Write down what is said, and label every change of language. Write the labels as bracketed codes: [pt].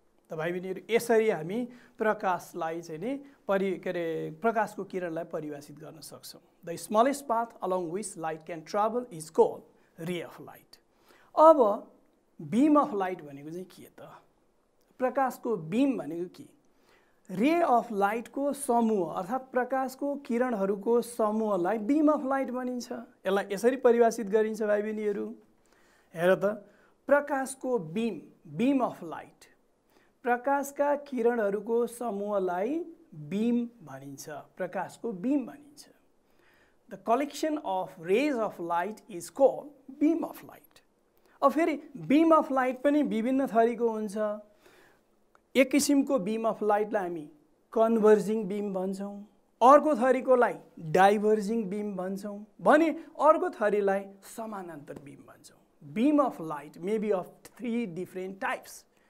[ne] त भाइ बहिनीहरू, यसरी हामी प्रकाशलाई चाहिँ नि प्रकाशको किरणलाई परिभाषित गर्न सक्छौँ। [en] The smallest path along which light can travel is called ray of light. [ne] अब बीम अफ लाइट भनेको चाहिँ के त? प्रकाशको बीम भनेको के? रे अफ लाइटको समूह अर्थात् प्रकाशको किरणहरूको समूहलाई बीम अफ लाइट भनिन्छ। यसलाई यसरी परिभाषित गरिन्छ भाइ बहिनीहरू। हेर त, प्रकाशको बीम, बीम अफ लाइट, प्रकाशका किरणहरूको समूहलाई बीम भनिन्छ, प्रकाशको बीम भनिन्छ। [en] The collection of rays of light is called beam of light. [ne] अब फेरि बीम अफ लाइट पनि विभिन्न थरीको हुन्छ। एक किसिमको बीम अफ लाइटलाई हामी कन्भर्जिङ बीम भन्छौँ, अर्को थरीकोलाई डाइभर्जिङ बीम भन्छौँ भने अर्को थरीलाई समानान्तर बीम भन्छौँ। [en] Beam of light may be of 3 different types.